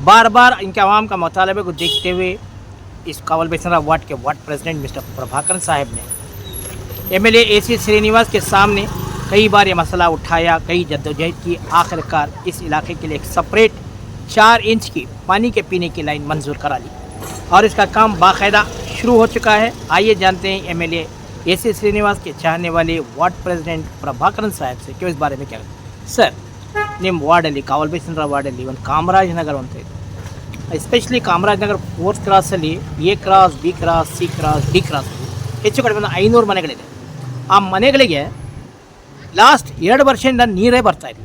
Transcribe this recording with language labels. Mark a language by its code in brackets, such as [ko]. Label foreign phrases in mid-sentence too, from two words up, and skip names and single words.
[hi] बार बार इनके आवाम का मुतालबे को देखते हुए इस कावल बैसनरा वार्ड के [en] ward president mister [hi] प्रभाकर साहब ने एमएलए AC श्रीनिवास के सामने कई बार ये मसला उठाया, कई जद्दोजहद की, आखिरकार इस इलाके के लिए एक [en] separate 4 inch [hi] की पानी के पीने की लाइन मंजूर करा ली और इसका काम बाकायदा शुरू हो चुका है। आइए जानते हैं एमएलए AC श्रीनिवास के चाहने वाले [en] ward president [hi] प्रभाकर साहब से क्यों इस बारे में क्या सर [kn] ನಿಮ್ಮ ವಾರ್ಡಲ್ಲಿ ಕಾವಲ್ ಬೈಸನರ ವಾರ್ಡಲ್ಲಿ ಒಂದು ಕಾಮರಾಜ್ ನಗರ ಅಂತ ಇದೆ, ಎಸ್ಪೆಷಲಿ ಕಾಮರಾಜ್ ನಗರ 4th ಕ್ರಾಸಲ್ಲಿ A ಕ್ರಾಸ್, B ಕ್ರಾಸ್, C ಕ್ರಾಸ್, D ಕ್ರಾಸ್ ಹೆಚ್ಚು ಕಡಿಮೆ ಒಂದು 500 ಮನೆಗಳಿದೆ. ಆ ಮನೆಗಳಿಗೆ ಲಾಸ್ಟ್ 2 ವರ್ಷದಿಂದ ನೀರೇ ಬರ್ತಾ ಇಲ್ಲ.